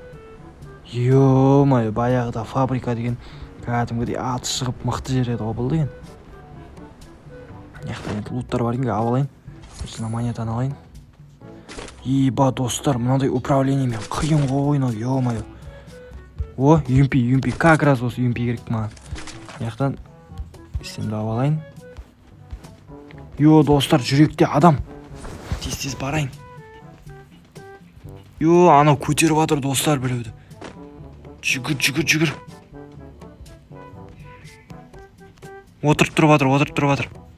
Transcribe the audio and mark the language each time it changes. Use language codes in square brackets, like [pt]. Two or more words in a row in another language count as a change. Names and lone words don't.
[kk] Ё-мое, баяғыда фабрика деген кәдімгідей аты шығып мықты жер еді ғой бұл деген. Яқта енді луттар бар екен, алайын. Осына монетаны алайын. Еба, достар, мынандай управлениемен қиын ғой ойнау, ё-мое. О, UMP, [ru] как раз [kk] осы UMP керек маған. Яқтан сенді алайын. Йо, достар, жүректе адам. Тез барайын. Йо, анау көтеріп жатыр достар біреуді. Жүгір. Отырып тұрып жатыр.